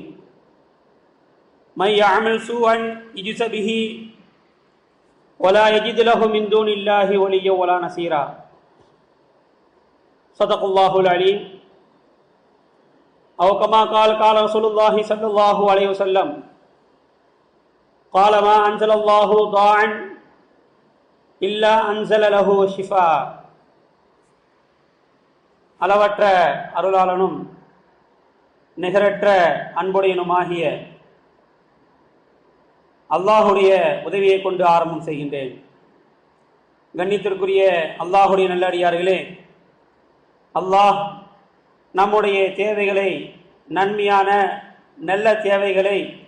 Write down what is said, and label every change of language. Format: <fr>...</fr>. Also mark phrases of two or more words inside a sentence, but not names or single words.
<ar>من يعمل سوءا يجز به ولا يجد له من دون الله وليا ولا نصيرا. صدق الله العليم. أو كما قال رسول الله صلى الله عليه وسلم قال ما أنزل الله داعا إلا أنزل له شفاء.</ar> <ta>அளவற்ற அருளாளனும் நிகரற்ற அன்புடையனுமாகிய அல்லாஹுடைய உதவியை கொண்டு ஆரம்பம் செய்கின்றேன். கண்ணியத்திற்குரிய அல்லாஹுடைய நல்லடியார்களே, அல்லாஹ் நம்முடைய தேவைகளை, நன்மையான நல்ல தேவைகளை</ta>